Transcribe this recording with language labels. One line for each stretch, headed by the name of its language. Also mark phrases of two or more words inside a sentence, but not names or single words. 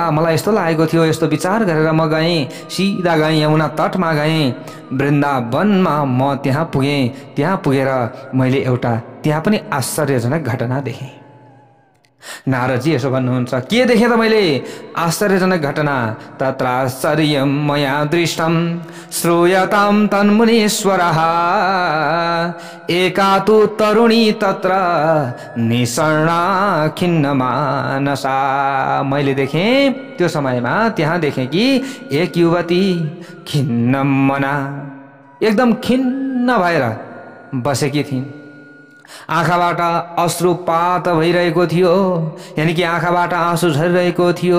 Nepali: मलाई यस्तो लागेको थियो। यस्तो विचार गरेर म गएँ, सिधा गएँ यमुना तटमा गएँ, वृन्दावनमा म त्यहाँ पुगेँ। त्यहाँ पुगेर मैले एउटा त्यहाँ पनि आश्चर्यजनक घटना देखेँ। नारदजी यसो भन्नुहुन्छ, के देखेँ त मैले? आश्चर्यजनक घटना।
Sanskrit: तत्र आश्चर्यं मया दृष्टं श्रूयतां तन्मुनीश्वरः एका तु तरुणी तत्र निशर्णा खिन्नमानसा।
Nepali: मैले देखेँ त्यो समयमा, त्यहाँ देखेँ कि एक युवती खिन्न मना, एकदम खिन्न भएर बसेकी थिइन्। आँखाबाट अश्रुपात भइरहेको थियो, यानि कि आँखाबाट आँसु झरिरहेको थियो।